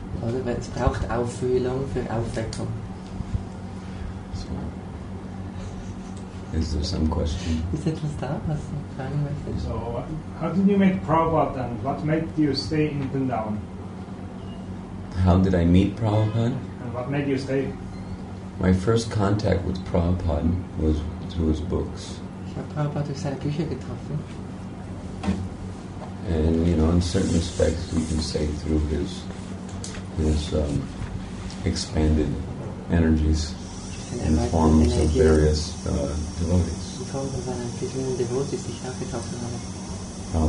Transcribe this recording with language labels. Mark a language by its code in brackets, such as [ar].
[de] Oder weil es braucht Aufwühlung für Aufweckung. [en] So, is there some question? [de] Ist etwas da, was du fragen möchtest? [en] So, how did you meet Prabhupada and what made you stay in Vrindavan? How did I meet Prabhupada? And what made you stay? My first contact with Prabhupada was through his books. [de] Ich habe Prabhupada durch seine Bücher getroffen. [en] And in certain respects, you can say through his expanded energies in the forms of various devotees. [de] In Form von seinen entwickelnden Devotees, die ich auch getroffen habe.